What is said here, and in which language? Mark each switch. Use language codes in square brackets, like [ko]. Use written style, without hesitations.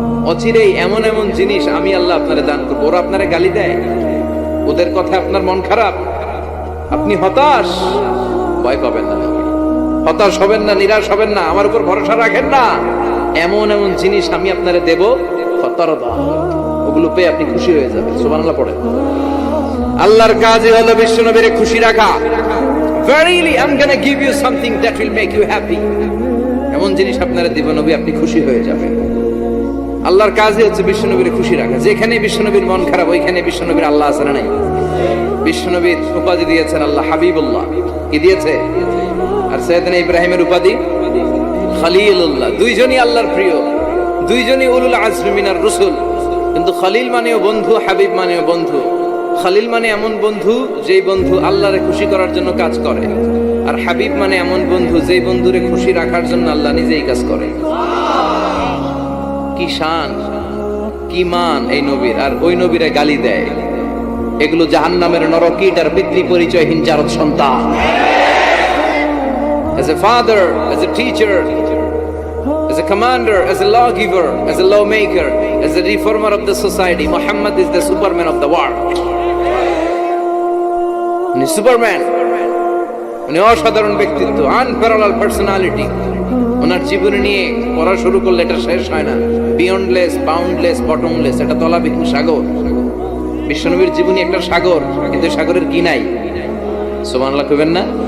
[bn] অচিরেই এমন এমন জিনিস আমি আল্লাহ আপনারে দান করব। ওরা আপনারে গালি দেয়, ওদের কথা আপনার মন খারাপ, আপনি হতাশ, ভয় পাবেন না, হতাশ হবেন না, নিরাশ হবেন না, আমার উপর ভরসা রাখেন না। এমন এমন জিনিস আমি আপনারে দেব, ফাতারদা, ওগুলো পেয়ে আপনি খুশি হয়ে যাবেন। সুবহানাল্লাহ পড়েন। আল্লাহর কাজই হলো বিশ্বনবীরে খুশি রাখা। [en] Verily I'm gonna give you something that will make you happy. [bn] এমন জিনিস আপনারা দিব নবী, আপনি খুশি হয়ে যাবেন। আল্লাহর কাজই হচ্ছে বিশ্বনবীরে খুশি রাখা। যেখানে বিশ্বনবীর মন খারাপ, ওইখানে বিশ্বনবীর আল্লাহ আছে না নাই? বিশ্বনবীর উপাধি দিয়েছেন আল্লাহ হাবিবুল্লাহ। কি দিয়েছে? আর সাইয়েদনা ইব্রাহিমের উপাধি খলিলুল্লাহ। দুইজনই আল্লাহর প্রিয়, দুইজনই [ar] উলুল আজমি মিনার রাসূল। [bn] কিন্তু খলিল মানেও বন্ধু, হাবিব মানেও বন্ধু। খলিল মানে এমন বন্ধু যেই বন্ধু আল্লাহরে খুশি করার জন্য কাজ করে, আর হাবিব মানে এমন বন্ধু যেই বন্ধুরে খুশি রাখার জন্য আল্লাহ নিজেই কাজ করে। কি শান, কি মান এই নবীর! আর ওই নবীরে গালি দেয়। এগুলো জাহান্নামের নরকীট আর পিতৃ পরিচয়হীন জারদ সন্তান। [en] As a father, as a teacher, as a commander, as a lawgiver, as a lawmaker, as a reformer of the society, Muhammad is the Superman of the world. [bn] উনি সুপারম্যান, উনি অসাধারণ ব্যক্তিত্ব, [en] Unparalleled personality. [bn] ওনার জীবনী নিয়ে পড়া শুরু করলে এটা শেষ হয় না। [en] beyondless, boundless, bottomless, [bn] এটা তলাবিহীন সাগর। বিশ্বনবীর জীবনী একটা সাগর, কিন্তু সাগরের কি নাই? সুবহানাল্লাহ কইবেন না?